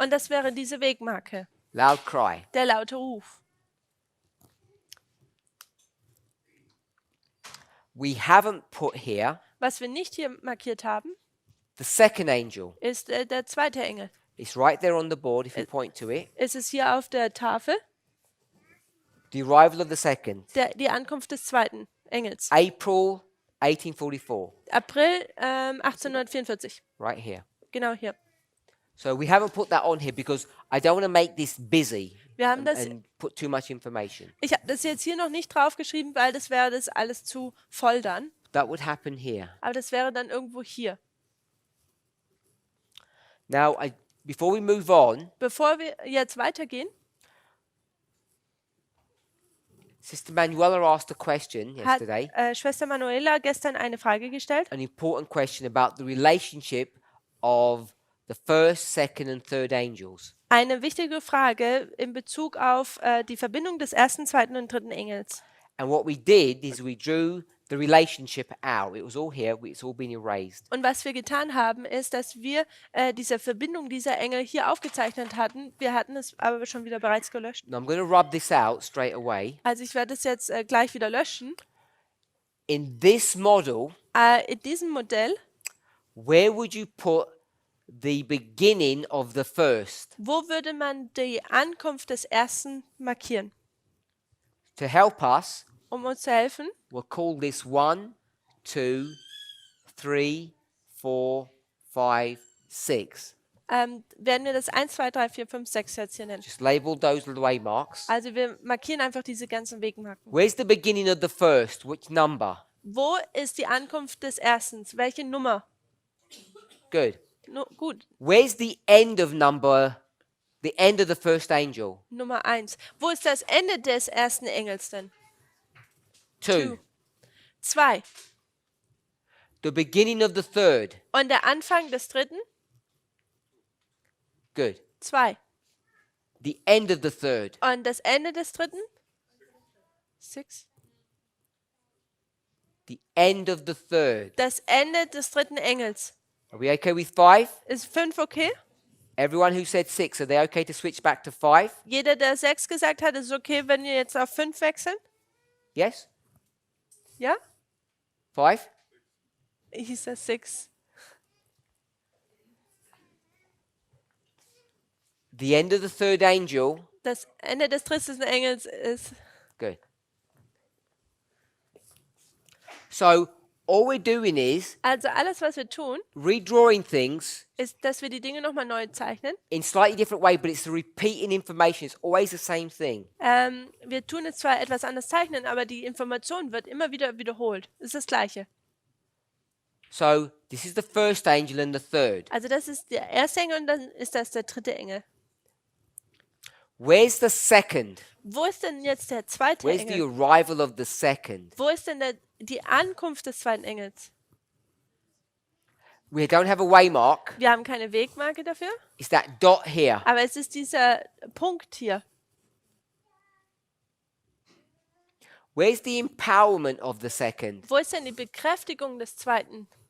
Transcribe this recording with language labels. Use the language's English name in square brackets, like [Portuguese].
[German] und das wäre diese Wegmarke. [English] Loud cry. [German] Der laute Ruf. [English] We haven't put here [German] Was wir nicht hier markiert haben, [English] The second angel [German] ist der zweite Engel. [English] is right there on the board if you point to it. [German] Es ist hier auf der Tafel [English] The arrival of the second. [German] die Ankunft des zweiten Engels. [English] April 1844, [German] April 1844. [English] right here. [German] Genau hier. [English] So we haven't put that on here because I don't want to make this busy [German] Wir haben das, [English] and put too much information. [German] ich habe das jetzt hier noch nicht draufgeschrieben, weil das wäre das alles zu voll dann. [English] That would happen here. [German] Aber das wäre dann irgendwo hier. [English] Now, before we move on, [German] Bevor wir jetzt weitergehen, [English] Sister Manuela asked a question [German] hat [English] yesterday, [German] Schwester Manuela gestern eine Frage gestellt. [English] an important question about the relationship of the first, second, and third angels. [German] Eine wichtige Frage in Bezug auf die Verbindung des ersten, zweiten und dritten Engels. [English] And what we did is we drew the relationship out. It was all here, it's all been erased. [German] Und was wir getan haben, ist, dass wir diese Verbindung dieser Engel hier aufgezeichnet hatten. Wir hatten es aber schon wieder bereits gelöscht. [English] And I'm going to rub this out straight away. [German] Also ich werde es jetzt gleich wieder löschen. [English] In this model, [German] In diesem Modell, [English] where would you put the beginning of the first? [German] wo würde man die Ankunft des ersten markieren? [English] To help us, [German] Um uns zu helfen, [English] we'll call this 1, 2, 3, 4, 5, 6. [German] werden wir das 1, 2, 3, 4, 5, 6 jetzt hier nennen. [English] Just label those little waymarks. [German] Also wir markieren einfach diese ganzen Wegmarken. [English] Where's the beginning of the first? Which number? [German] Wo ist die Ankunft des ersten? Welche Nummer? [English] Good. [German] Gut, [English] Where's the end of the end of the first angel? [German] Nummer 1. [English] Wo ist das Ende des ersten Engels denn? 2. [German] 2. [English] The beginning of the third. [German] Und der Anfang des dritten? [English] Good. 2. The end of the third. [German] Und das Ende des dritten? 6. [English] The end of the third. [German] Das Ende des dritten Engels. [English] Are we okay with 5? [German] Ist 5 okay? [English] Everyone who said 6, are they okay to switch back to 5? [German] Jeder, der 6 gesagt hat, ist es okay, wenn wir jetzt auf 5 wechseln? [English] Yes? [German] Ja? [English] 5? [German] Hieß das 6. [English] The end of the third angel. [German] Das Ende des dritten Engels ist. [English] Good. So, all we're doing is [German] Also alles, was wir tun, [English] redrawing things [German] ist, dass wir die Dinge nochmal neu zeichnen. [English] in slightly different way, but it's the repeating information. It's always the same thing. [German] Wir tun es zwar etwas anders zeichnen, aber die Information wird immer wieder wiederholt. Es ist das Gleiche. [English] So, this is the first angel and the third. [German] Also das ist der erste Engel und dann ist das der dritte Engel. [English] Where's the second? [German] Wo ist denn jetzt der zweite [English] Where's the [German] Engel? [English] arrival of the second? [German] Wo ist denn die Ankunft des zweiten Engels? [English] We don't have a waymark. [German] Wir haben keine Wegmarke dafür, [English] It's that dot here. [German] aber es ist dieser Punkt hier. [English] Where's the empowerment of the second? [German] Wo ist denn die Bekräftigung des zweiten?